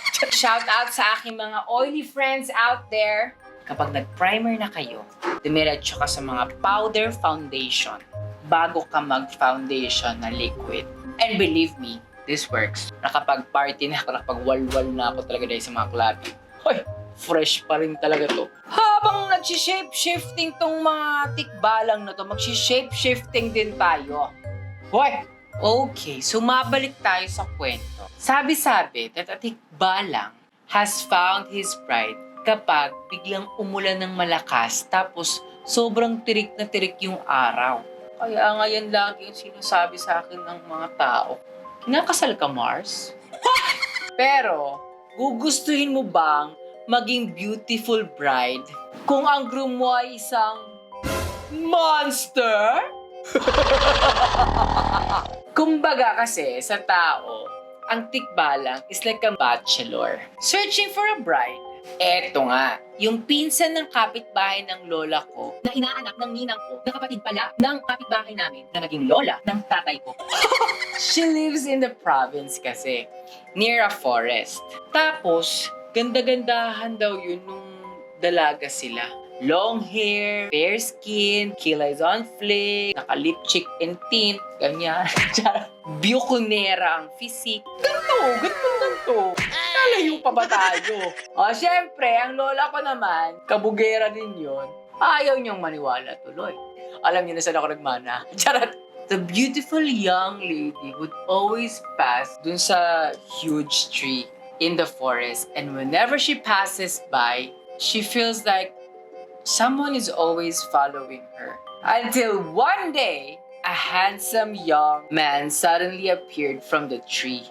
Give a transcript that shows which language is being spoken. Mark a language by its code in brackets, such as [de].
[en] Shout out [tl] sa aking mga [en] oily friends out there. [tl] Kapag nag-primer na kayo, dumiretso ka sa mga powder foundation bago ka mag-foundation na liquid. [en] And believe me, this works. [tl] Nakapag-party na ako, nakapag-walwal na ako talaga dahil sa mga club. Hoy, fresh pa rin talaga to. Habang nag-shape-shifting tong mga tikbalang na to, mag-shape-shifting din tayo. Hoy! Okay, so mabalik tayo sa kwento. Sabi-sabi [en] that a tikbalang has found his bride [tl] kapag biglang umulan ng malakas tapos sobrang tirik na tirik yung araw. Kaya nga yan lagi yung sinasabi sa akin ng mga tao. Kinakasal ka, Mars? Pero, gugustuhin mo bang maging [en] beautiful bride [tl] kung ang groom mo ay isang monster? Kumbaga kasi sa tao, ang tikbalang [en] is like a bachelor searching for a bride. [tl] Eto nga, yung pinsan ng kapitbahay ng lola ko na inaanak ng ninang ko na kapatid pala ng kapitbahay namin na naging lola ng tatay ko. [en] She lives in the province kasi, near a forest. [tl] Tapos, ganda-gandahan daw yun nung dalaga sila. [en] Long hair, fair skin, kilay on flick, naka-lip cheek and tint, ganyan. [tl] biyukonera ang physique. Ganito. Nalayo pa ba tayo? Syempre, ang lola ko naman, kabugera din yon. Ayaw niyang maniwala tuloy. Alam niyo na saan ako nagmana. Charot! [en] The beautiful young lady would always pass [tl] dun sa [en] huge tree in the forest. And whenever she passes by, she feels like someone is always following her. Until one day, a handsome young man suddenly appeared from the tree.